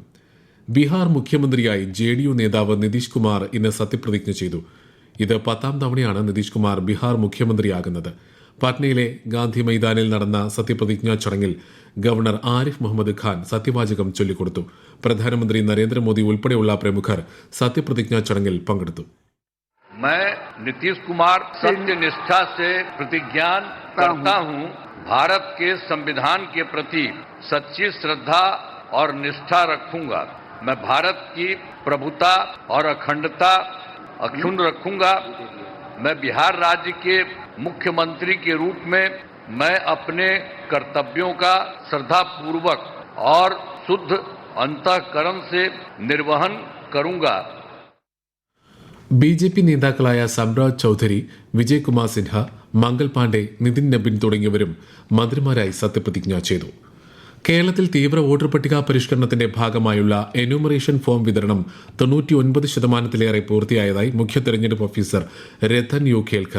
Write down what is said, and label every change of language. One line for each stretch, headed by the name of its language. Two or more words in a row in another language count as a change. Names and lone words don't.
Malayalam: ബീഹാർ മുഖ്യമന്ത്രിയായി ജെഡിയു നേതാവ് നിതീഷ് കുമാർ ഇന്ന് സത്യപ്രതിജ്ഞ ചെയ്തു. ഇത് 10ാം തവണയാണ് നിതീഷ് കുമാർ ബീഹാർ മുഖ്യമന്ത്രിയാകുന്നത്. പാറ്റ്നയിലെ ഗാന്ധി മൈതാനിൽ നടന്ന സത്യപ്രതിജ്ഞാ ചടങ്ങിൽ ഗവർണർ ആരിഫ് മുഹമ്മദ് ഖാൻ സത്യവാചകം ചൊല്ലിക്കൊടുത്തു. പ്രധാനമന്ത്രി നരേന്ദ്രമോദി ഉൾപ്പെടെയുള്ള പ്രമുഖർ സത്യപ്രതിജ്ഞാ ചടങ്ങിൽ പങ്കെടുത്തു.
Hindi: मैं नीतीश कुमार सत्यनिष्ठा से प्रतिज्ञा करता हूं, भारत के संविधान के प्रति सच्ची श्रद्धा और निष्ठा रखूंगा. मैं भारत की प्रभुता और अखंडता अक्षुण्ण रखूंगा. मैं बिहार राज्य के मुख्यमंत्री के रूप में मैं अपने कर्तव्यों का श्रद्धापूर्वक और शुद्ध अंतःकरण से निर्वहन करूंगा.
Malayalam: BJP നേതാക്കളായ സംരാജ് ചൌധരി, വിജയ് കുമാർ സിൻഹ, മംഗൾ പാണ്ഡെ, നിതിൻ നബിൻ തുടങ്ങിയവരും മന്ത്രിമാരായി സത്യപ്രതിജ്ഞ ചെയ്തു. കേരളത്തിൽ തീവ്ര വോട്ടർ പട്ടിക പരിഷ്കരണത്തിന്റെ ഭാഗമായുള്ള എന്യൂമറേഷൻ ഫോം വിതരണം 99% പൂർത്തിയായതായി മുഖ്യ തെരഞ്ഞെടുപ്പ് ഓഫീസർ രത്തൻ യു ഖേൽക്കർ.